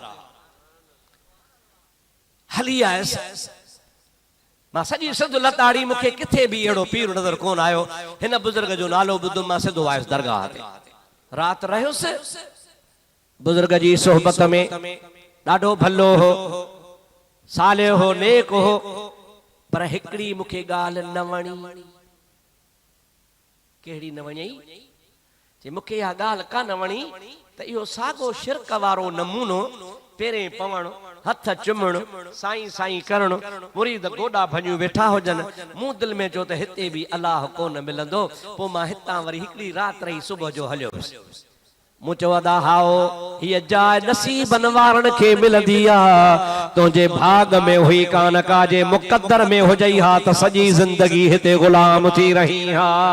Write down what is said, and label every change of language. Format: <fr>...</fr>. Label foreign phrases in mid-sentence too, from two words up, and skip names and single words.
<sd>हली आयसि मां सॼी सिंध लताड़ी मूंखे किथे बि अहिड़ो पीर नज़र कोन आयो हिन बुज़ुर्ग जो नालो ॿुधुमि मां सिधो आयुसि दरगाह ते रात रहियुसि बुज़ुर्ग जी सोहबत में ॾाढो भलो हो सालियो हो नेक हो पर हिकड़ी मूंखे ॻाल्हि न वणी कहिड़ी न वञई जे मूंखे इहा ॻाल्हि कान वणी त इहो साॻो शिरक वारो नमूनो पेरे पवण हथ चुमण साईं साईं करण मुरीद गोॾा भञूं वेठा हुजनि मूं दिलि में चयो त हिते बि अलाह कोन मिलंदो पोइ मां हितां वरी हिकिड़ी राति रही सुबुह जो हलियो मूं चयो अदा हाओ हीअ जाइ नसीबनि वारनि खे मिलंदी आहे तुंहिंजे भाग में हुई कान का जे मुक़द्दर में हुजई हा त सॼी ज़िंदगी हिते ग़ुलाम थी रही हा</sd>